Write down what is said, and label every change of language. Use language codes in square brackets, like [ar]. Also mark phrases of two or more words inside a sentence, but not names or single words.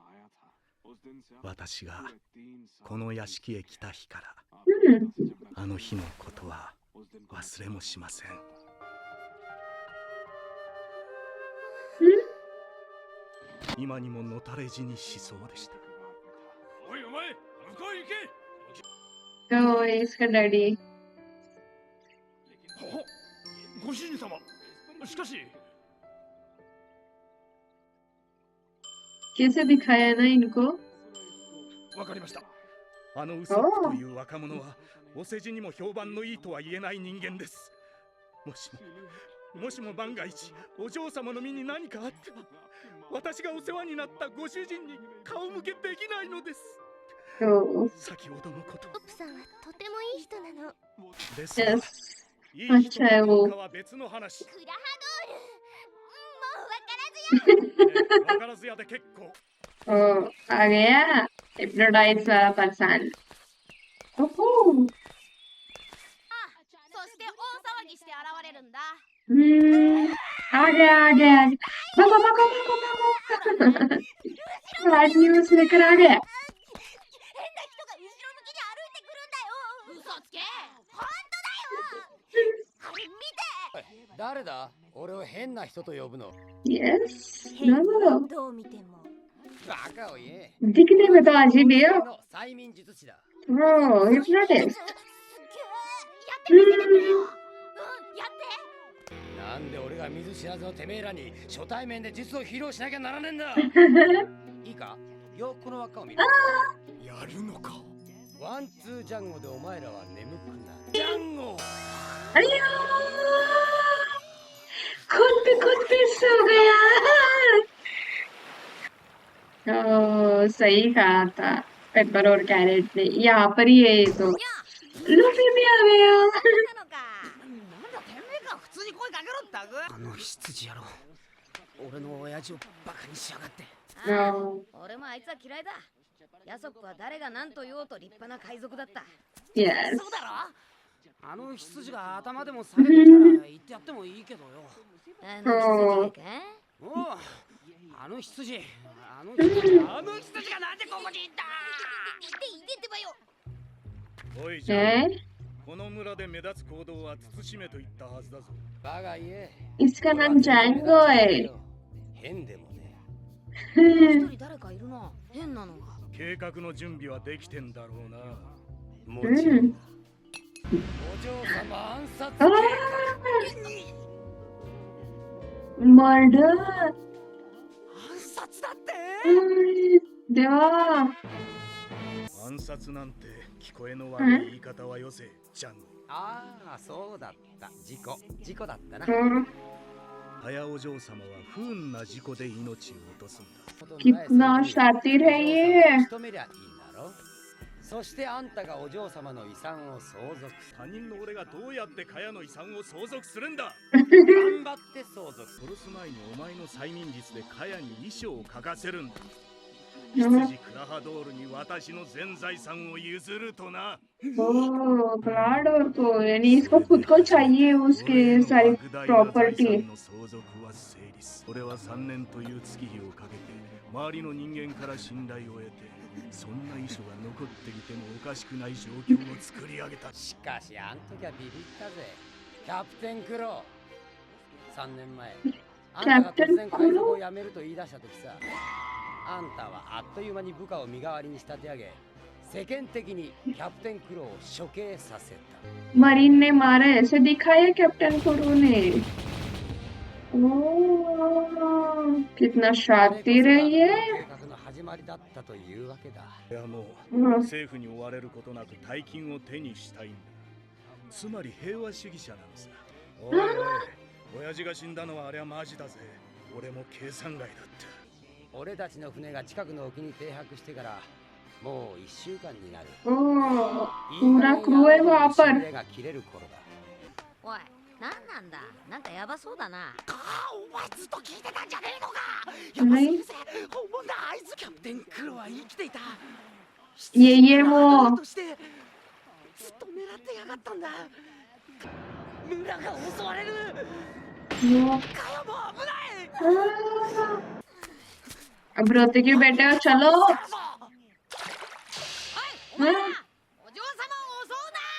[ja] 私がこの屋敷へ来た日から、あの日のことは忘れもしません。今にものたれ死にしそうでした。おいお前、向こうへ行け。 [hi] Oh, इसका डैडी [ja] ご主人様、しかし [hi] कैसे दिखाया है ना इनको [ja] わかりました。あのウソップという若者はお世辞にも評判のいいとは言えない人間です。もしも万が一お嬢様の身に何かあっては、私がお世話になったご主人に顔向けできないのです。 [hi] तो [ja] 先ほどのことポップさんはとてもいい人なの。ですが、 [hi] यस [ja] いい人かどうかは別の話。クラハドール、もうわからずや。わからずやで結構。 [hi] ओ आ गया हिप्नोटाइज वाला पर्सन ओहो [ja] そして大騒ぎして現れるんだ。 [hi] आ गया भागो भागो भागो भागो [en] bad news [hi] लेकर आ गया [ja] 変な人が後ろ向きに歩いてくるんだよ。嘘つけ。本当だよ。あれ見て。誰だ？俺を変な人と呼ぶの。 [en] yes no [ja] どう見ても。バカを言え。 [hi] दिखने में तो अजीब ही है [ja] の催眠術師だ。 [hi] ओ हिप्नोटिस्ट [ja] すっげえ。やってみせてくれよ。やって。なんで俺が見ず知らずのてめえらに初対面で術を披露しなきゃならねえんだ。いいか？よくこの輪っかを見る。やるのか。ワンツージャンゴでお前らは眠くなる。ジャンゴ。 [hi] अरे खुद पे सो गया ओ सही कहा था पेपर और कैरेट ने यहाँ पर ही है ये तो लूफी भी आ गया [ja] なんだてめえか、普通に声かけろったく。あの羊野郎。俺の親父をバカにしやがって。ああ、俺もあいつは嫌いだ。ヤソップは誰が何と言おうと立派な海賊だった。 [hi] यस [ja] そうだろ？あの羊が頭でも下げてきたら言ってやってもいいけどよ。あの羊か。おう、あの羊がなんでここにいた？って言っててばよ。おいじゃあ、 [hi] है [ja] この村で目立つ行動は慎めと言ったはずだぞ。バカ言え。 [hi] इसका नाम जैंगो है [ja] 変でもね。一人誰かいるな。変なのが。計画の準備はできてんだろうな。もちろん。お嬢様暗殺計 आ, 画。 [hi] मर्डर [ja] 暗殺だって。 [hi] देवा [ja] 暗殺なんて聞こえの悪い言い方はよせ、ジャンゴ。ああ、そうだった。事故だったな。早お嬢様は不運な事故で命を落とすんだ。 [hi] कितना शातिर है ये [ja] 仕留めりゃいいんだろ。そしてあんたがお嬢様の遺産を相続す他人の俺がどうやって茅の遺産を相続するんだ。る。頑張って相続する。殺す前にお前の催眠術で茅に衣装を書かせるんだ。 हम्म, 羊クラハドールに私の全財産を譲るとな。 [hi] ओ क्लाडोर को यानी इसको खुद को चाहिए उसके सारी प्रॉपर्टी [ja] の相続は成立。俺は3年という月日をかけて周りの人間から信頼を得て、そんな遺書が残っていてもおかしくない状況を作り上げた。しかしあん時はビビったぜ。キャプテンクロー。3年前、あんたが突然海賊を辞めると言い出した時さ、あんたはあっという間に部下を身代わりに仕立て上げ、世間的にキャプテンクローを処刑させた。 [hi] मरीन ने मारा ऐसे दिखाया कैप्टन कुरू ने ओ कितना शातिर है ये [ja] 計画の始まりだったというわけだ。いやもう हम्म, 政府に追われることなく大金を手にしたいんだ。つまり平和主義者なんさ。おいおい、親父が死んだのはあれはマジだぜ。俺も計算外だった。俺たちの船が近くの沖に停泊してからもう1週間になる。 [hi] ओ पूरा क्रू है वहाँ पर [ja] 手が切れる頃だ。おい、なんなんだ。なんかやばそうだな。お前ずっと聞いてたんじゃねえのか。 [hi] नहीं [ja] 本物だ。あいつキャプテンクローは生きていた。 [hi] ये वो [ja] としてずっと狙ってやがったんだ。村が襲われる。 [hi] वो [ja] カヤも危ない。 [hi] अब रोते क्यों बैठे हो, चलो। [ja] おい、お前ら [hi] हाँ, [ja] お嬢様を襲うな。